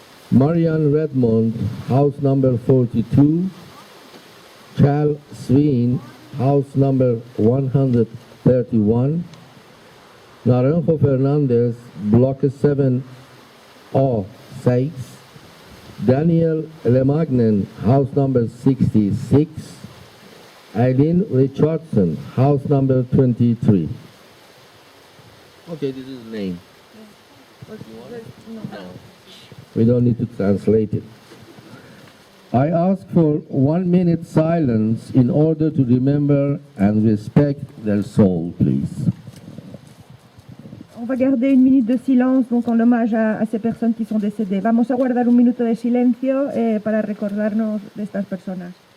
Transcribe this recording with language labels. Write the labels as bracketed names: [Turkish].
[English] Marian Redmond, house number 42, Chal Sween, house number 131, Naranjo Fernandez, block 7A6, Daniel Lemagnen, house number 66, Eileen Richardson, house number 23. Okay, this is the name. No. We don't need to translate it. I ask for 1 minute silence in order to remember and respect their soul, please. [French] On va garder 1 minute de silence donc en hommage a ces personnes qui sont décédées. [Spanish] Vamos a guardar 1 minuto de silencio para recordarnos de estas personas.